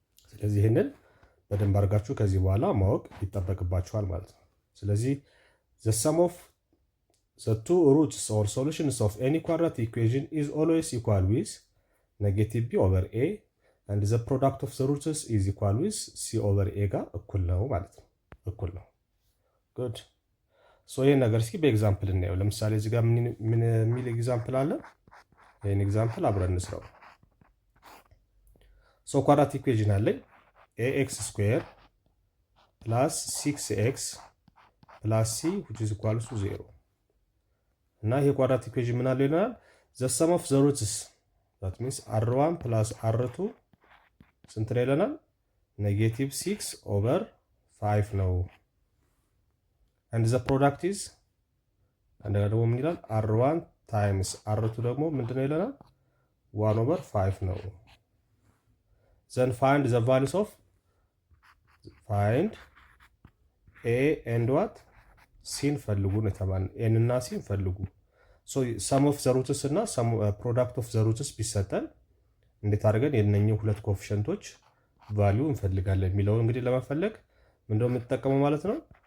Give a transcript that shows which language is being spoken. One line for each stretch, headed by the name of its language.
Amharic: ስለዚህ ይህንን በደንብ አድርጋችሁ ከዚህ በኋላ ማወቅ ይጠበቅባችኋል ማለት ነው። ስለዚህ
English: the sum of the two roots or solutions of any quadratic equation is always equal with negative b over a
Amharic: and the product of the roots is equal with c over a ጋር እኩል ነው ማለት ነው። እኩል ነው። good ይሄን ነገር እስኪ በኤግዛምፕል እናየው። ለምሳሌ እዚህ ጋር ምን የሚል ኤግዛምፕል አለ? ይሄን ኤግዛምፕል አብረን እንስራው። ኳድራቲክ ኢኩዌሽን አለኝ ax ስኩዌር ፕላስ 6x ፕላስ c
English: which is equal to 0
Amharic: እና ይሄ ኳድራቲክ ኢኩዌሽን ምን አለ ይላል?
English: the sum of the roots that means r1 plus r2
Amharic: ስንት ነው ይለናል? ኔጌቲቭ 6 ኦቨር 5 ነው።
English: and the product is
Amharic: እንደገና ደግሞ ምን ይላል? r1 times r2 ደግሞ ምንድነው ይለናል? 1 over 5 ነው።
English: then find the values of find a and what
Amharic: ሲን ፈልጉ ነው የተባለው። ኤን እና ሲን ፈልጉ።
English: ሰም ኦፍ ዘ ሩትስ
Amharic: እና
English: ሰም ፕሮዳክት ኦፍ ዘ ሩትስ
Amharic: ቢሰጠን እንዴት አድርገን የነኚህ ሁለት ኮፊሸንቶች ቫልዩ እንፈልጋለን የሚለውን እንግዲህ ለመፈለግ ምንድነው የምንጠቀመው ማለት ነው?